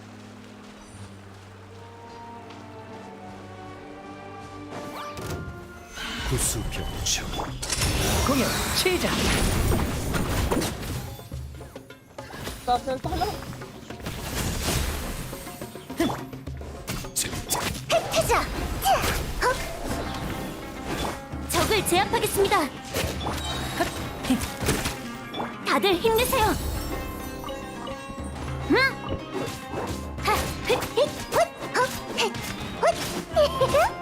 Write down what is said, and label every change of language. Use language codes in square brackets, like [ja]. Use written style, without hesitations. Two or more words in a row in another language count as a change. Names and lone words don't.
[ko] 구수병충. 공연 시작! [tl] Taas ng tala. [ko] 흩어져! 헉! 적을 제압하겠습니다. 다들 힘내세요. 하, 훗, 힛, 훗, 헉, 헷, 훗.